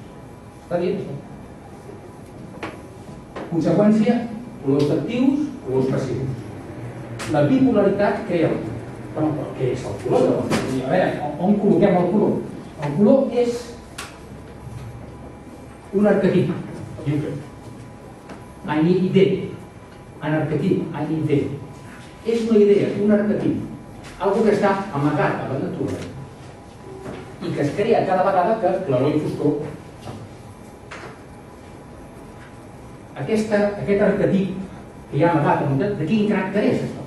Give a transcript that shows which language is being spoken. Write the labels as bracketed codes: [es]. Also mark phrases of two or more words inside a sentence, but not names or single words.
[ca] Està dient això. Conseqüència, colors actius, colors passius. La bipolaritat crea el color. Però què és el color? A veure, on col·loquem el color? El color és un arquetip. [de] Eine Idee. [ca] Un arquetip, [de] eine Idee. [ca] És una idea, un arquetip. Algo que està amagat a la natura i que es crea cada vegada que claror i foscor. Aquest arquetip que hi ha amagat a la natura, de quin caràcter és això?